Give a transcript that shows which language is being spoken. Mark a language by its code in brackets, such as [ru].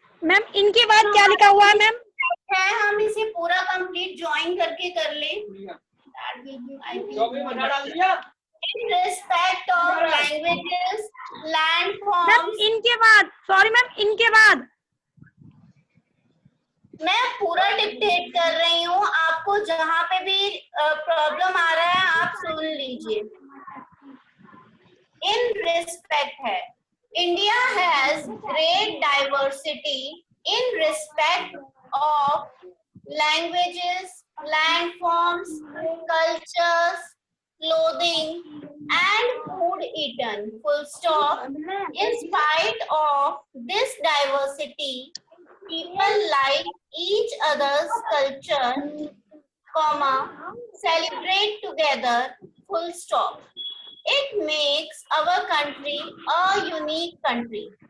[hi] Ma'am इनके बाद क्या लिखा हुआ है मैम? है हम इसे पूरा कंप्लीट ज्वाइन करके कर ले। [en] That will be, I think, in respect of languages, [hi] ma'am [en] landforms. [hi] इनके बाद, सॉरी मैम, इनके बाद मैं पूरा डिक्टेट कर रही हूँ, आपको जहाँ पे भी प्रॉब्लम आ रहा है आप सुन लीजिए। [en] In respect है, India has great diversity in respect of languages, landforms, cultures, clothing and food eaten, full stop. In spite of this diversity, people like each other's culture, comma, celebrate together, full stop. It makes our country a unique country.